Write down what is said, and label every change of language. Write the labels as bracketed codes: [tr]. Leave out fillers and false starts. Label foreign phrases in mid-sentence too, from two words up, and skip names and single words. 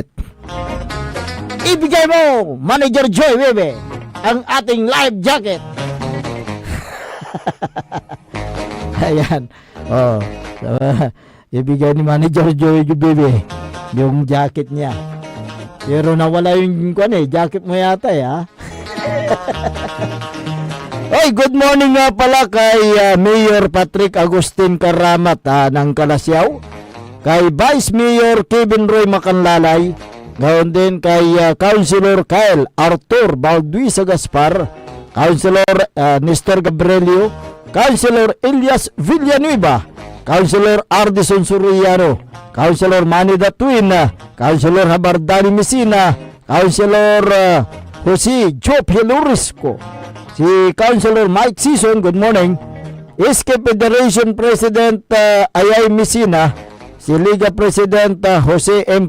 [tl] Ibigay mo, Manager Joy, bebe, ang ating [en] live jacket. [tl] Ayan. Ibigay ni Manager Joy, bebe, yung jacket niya. Pero nawala yung jacket mo yata [en] Hey, good morning [tl] nga pala kay Mayor Patrick Agustin Karamat ng Kalasyaw, kay Vice Mayor Kevin Roy Macanlalay, ngayon din kay Councilor Kyle Arthur Balduisa Gaspar, Councilor Nestor Gabrielio, Councilor Elias Villanueva, Councilor Ardison Suriano, Councilor Manny Datuin, Councilor Habardani Mesina, Councilor Jose Joe Pelorisco, si Councilor Mike Sison, [en] good morning, [tl] SK Federation President Ayay Mesina, si Liga President Jose M.